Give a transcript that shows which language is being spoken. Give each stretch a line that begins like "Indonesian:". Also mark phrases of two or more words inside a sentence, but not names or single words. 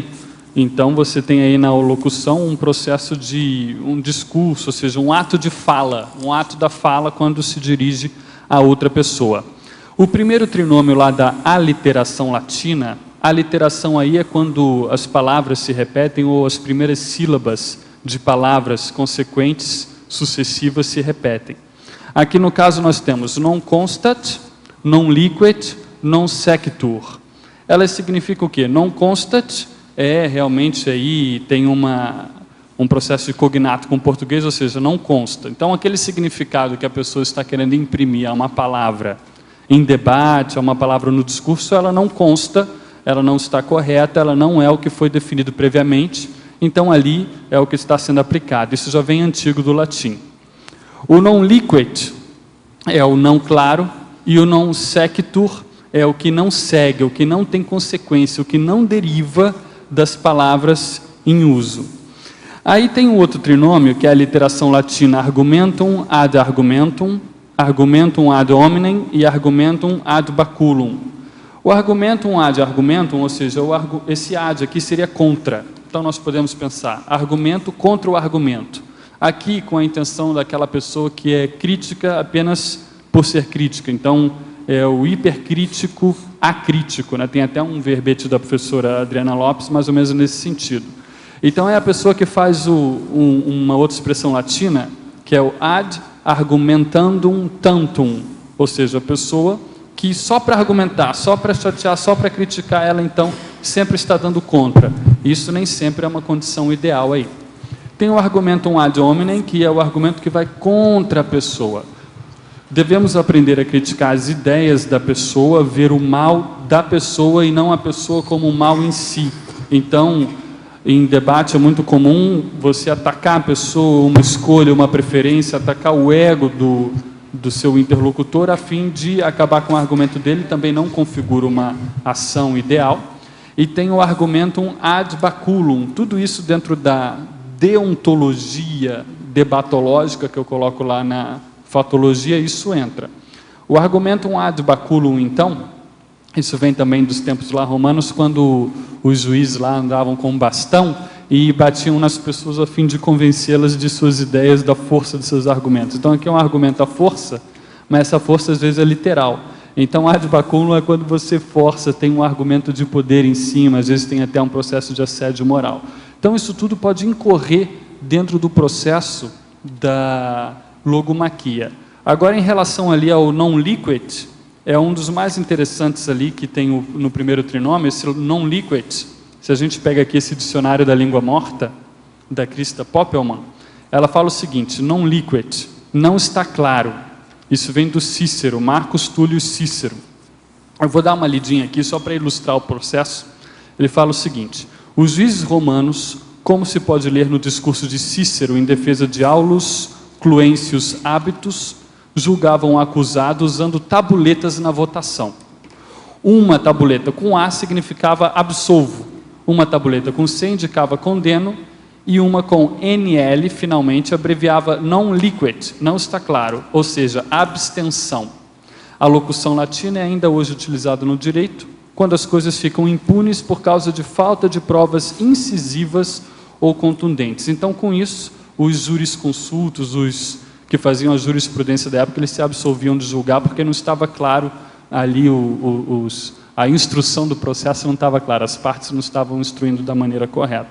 Portuguese: Então você tem aí na locução um processo de um discurso, ou seja, um ato de fala, um ato da fala quando se dirige a outra pessoa. O primeiro trinômio lá da aliteração latina, a aliteração aí é quando as palavras se repetem ou as primeiras sílabas de palavras consequentes, sucessivas, se repetem. Aqui no caso nós temos
Latin: non constat, non liquet, non sequitur.
Portuguese: Elas significam o quê?
Latin: Non constat
Portuguese: é realmente aí, tem um processo de cognato com o português, ou seja, não consta. Então aquele significado que a pessoa está querendo imprimir a uma palavra em debate, a uma palavra no discurso, ela não consta, ela não está correta, ela não é o que foi definido previamente, então ali é o que está sendo aplicado. Isso já vem antigo do latim. O
Latin: non liquet
Portuguese: é o não claro, e o
Latin: non sequitur
Portuguese: é o que não segue, o que não tem consequência, o que não deriva das palavras em uso. Aí tem um outro trinômio, que é a literação latina
Latin: argumentum ad argumentum, argumentum ad hominem
Portuguese: e
Latin: argumentum ad baculum.
Portuguese: O
Latin: argumentum ad argumentum,
Portuguese: ou seja, esse ad aqui seria contra. Então nós podemos pensar, argumento contra o argumento. Aqui com a intenção daquela pessoa que é crítica apenas por ser crítica. Então é o hipercrítico acrítico, né? Tem até um verbete da professora Adriana Lopes, mais ou menos nesse sentido. Então é a pessoa que faz uma outra expressão latina, que é o
Latin: ad argumentandum tantum,
Portuguese: ou seja, a pessoa que só para argumentar, só para chatear, só para criticar, ela então sempre está dando contra. Isso nem sempre é uma condição ideal aí. Tem o
Latin: argumentum ad hominem,
Portuguese: que é o argumento que vai contra a pessoa. Devemos aprender a criticar as ideias da pessoa, ver o mal da pessoa e não a pessoa como o mal em si. Então, em debate é muito comum você atacar a pessoa, uma escolha, uma preferência, atacar o ego do seu interlocutor a fim de acabar com o argumento dele, também não configura uma ação ideal. E tem o
Latin: argumentum ad baculum,
Portuguese: tudo isso dentro da deontologia debatológica que eu coloco lá na fatologia, isso entra. O
Latin: argumentum ad baculum,
Portuguese: então, isso vem também dos tempos lá romanos, quando os juízes lá andavam com um bastão e batiam nas pessoas a fim de convencê-las de suas ideias, da força de seus argumentos. Então aqui é um argumento à força, mas essa força às vezes é literal. Então
Latin: ad baculum
Portuguese: é quando você força, tem um argumento de poder em cima, às vezes tem até um processo de assédio moral. Então isso tudo pode incorrer dentro do processo da logomaquia. Agora, em relação ali ao
Latin: non liquet,
Portuguese: é um dos mais interessantes ali que tem no primeiro trinômio, esse
Latin: non liquet.
Portuguese: Se a gente pega aqui esse dicionário da língua morta, da Christa Poppelman, ela fala o seguinte,
Latin: non liquet,
Portuguese: não está claro. Isso vem do Cícero, Marcus Túlio Cícero. Eu vou dar uma lidinha aqui só para ilustrar o processo. Ele fala o seguinte, os juízes romanos, como se pode ler no discurso de Cícero em defesa de Aulus Cluêncius Hábitos, julgavam o acusado usando tabuletas na votação. Uma tabuleta com A significava absolvo, uma tabuleta com C indicava condeno, e uma com NL, finalmente,
Latin: abreviava non liquet,
Portuguese: não está claro, ou seja, abstenção. A locução latina é ainda hoje utilizada no direito, quando as coisas ficam impunes por causa de falta de provas incisivas ou contundentes. Então, com isso, os jurisconsultos, os que faziam a jurisprudência da época, eles se absolviam de julgar porque não estava claro ali, a instrução do processo não estava clara, as partes não estavam instruindo da maneira correta.